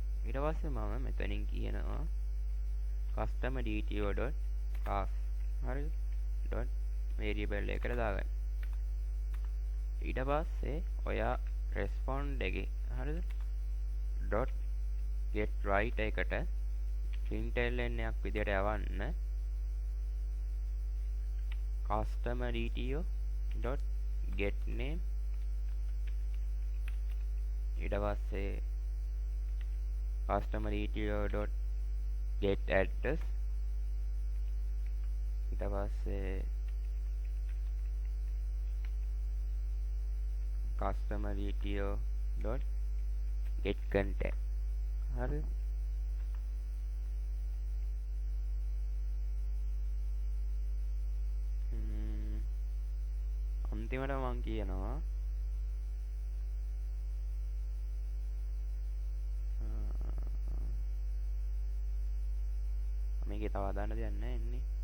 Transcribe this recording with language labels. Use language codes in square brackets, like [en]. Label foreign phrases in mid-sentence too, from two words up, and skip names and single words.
[si] ඊට පස්සේ මම මෙතනින් කියනවා [en] customer dto.class [si] හරිද [en] dot variable [si] එකට දාගන්න. ඊට පස්සේ ඔයා respond එකේ හරිද [en] dot get right [si] එකට println එකක් විදියට යවන්න [en] customer dto dot get name [si] ඊට පස්සේ [en] customer dto dot get address [si] ඊට පස්සේ [en] customer dto dot get contact [si] හරි අන්තිමට මම කියනවා මේකේ තව හදාන්න දෙයක් නැහැ ඉන්නේ